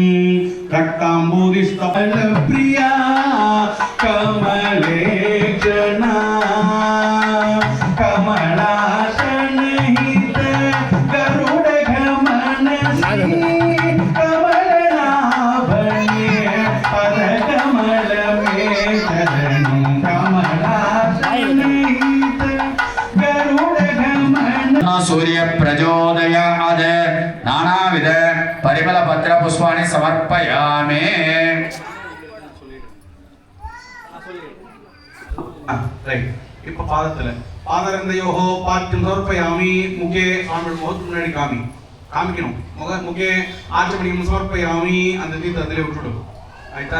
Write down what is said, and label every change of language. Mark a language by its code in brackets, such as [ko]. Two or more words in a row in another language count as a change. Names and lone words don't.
[sa] रक्ताम्बोधिस्तप्रिया कमलेक्षणा कमलाशनहित गरुडगमन कमलनाभने पदकमलमे शरणं कमलाशनहित गरुडगमन सूर्य प्रचोदयात् नानाविध परिमल पत्र पुष्पाणि समर्पयामि. [ta] ரைட். [sa] இப்போ पादरन्दयोः पाद्यं समर्पयामि. [ta] முகே சுவாமி முகத்துக்கு முன்னாடி காமிக்கணும். [sa] मुखे आचमनीयं समर्पयामि. [ta] அந்த தீர்த்தம் அதிலே விட்டுடும். ஆயிட்டா?